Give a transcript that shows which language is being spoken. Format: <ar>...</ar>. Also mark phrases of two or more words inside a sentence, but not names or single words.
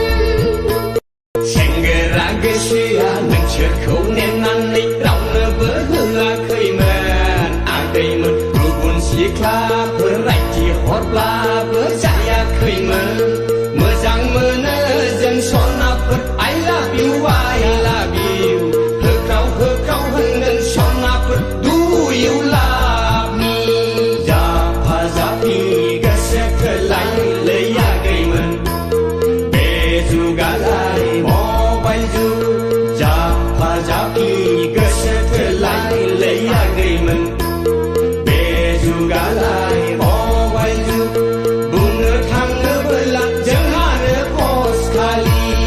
<brx>सेंग्रा गोसोआ नोंसोरखौ नेनानै रावनोबो होआखैमोन आगैमोन गुबुन सिख्लाफोर रायथि हरब्लाबो जायाखैमोन मोजां मोनो जों सनाफोर</brx> <en>I love you</en> <brx>होख्राव होख्राव होनगोन सनाफोर</brx> <en>Do you love me</en> <brx>जाफा जाफि गोसो थोलायलै आगैमोन बे जुगालाय मबाइल जुग जाफा जाफि गोसो थोलायलै आगैमोन बे जुगालाय मबाइल जुग बुंनो थाङोबोला जोंहानो पस खालि</brx>